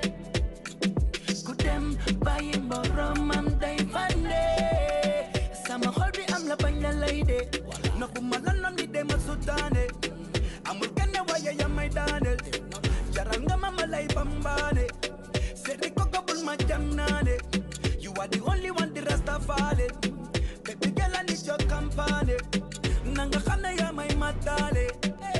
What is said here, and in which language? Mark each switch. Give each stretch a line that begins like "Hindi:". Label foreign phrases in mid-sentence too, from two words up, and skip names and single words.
Wolof: Ku dem bàyyi boromam day fande. Sama xol bi am la bañ la lay de. Naku ma lanom ni dem ak sutaane. Amul kenn waaye ya may daaneel. Jaral nga ma lay bambaane. Seeti ko gobul ma jam naane.
English: You are the only one the rest of it. Baby girl I need your company.
Wolof: Nanga xam ne yaa may matale.